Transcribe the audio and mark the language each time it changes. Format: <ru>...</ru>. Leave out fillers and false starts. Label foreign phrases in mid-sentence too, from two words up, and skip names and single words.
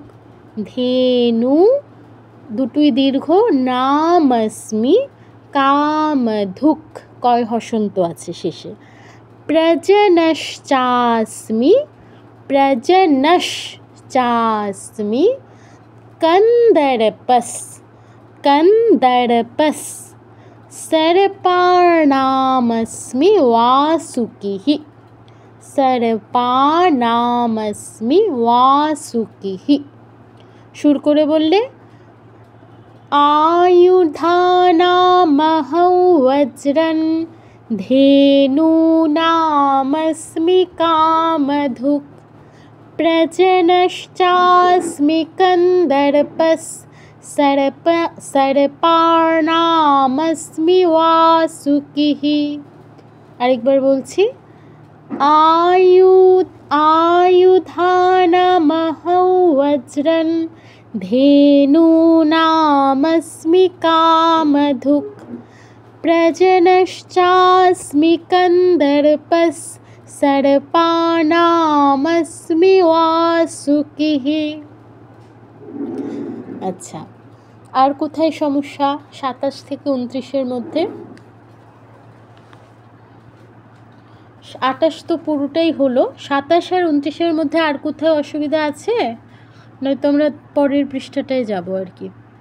<bn>ধেনু দুটোই দীর্ঘ,</bn> <sa>নামস্মি কামধুক,</sa> <bn>কয় হসন্ত আছে শেষে।</bn> <sa>প্রজনশ্চাস্মি, প্রজনশ্চাস্মি কন্দর্পস, কন্দর্পস। सर्पाणामस्मि वासुकिः, सर्पाणामस्मि वासुकिः।</sa> <bn>সুর করে বললে,</bn> <sa>आयुधानामहौ वज्रं धेनूनामस्मि कामधुक् प्रजनश्चास्मि कन्दर्पस् सर्पाणामस्मि वासुकिः।</sa> <bn>আরেকবার বলছি,</bn> <sa>आयुधानामहौ वज्रं धेनूनामस्मि कामधुक् प्रजनश्चास्मि कन्दर्पस् सर्पाणामस्मि वासुकिः।</sa> <bn>আচ্ছা, আর কোথায় সমস্যা 27 থেকে 29-এর মধ্যে? 28 তো পুরোটাই হলো, 27 আর 29-এর মধ্যে আর কোথাও অসুবিধা আছে? নয়তো আমরা পরের পৃষ্ঠাটায় যাব আর কি।</bn>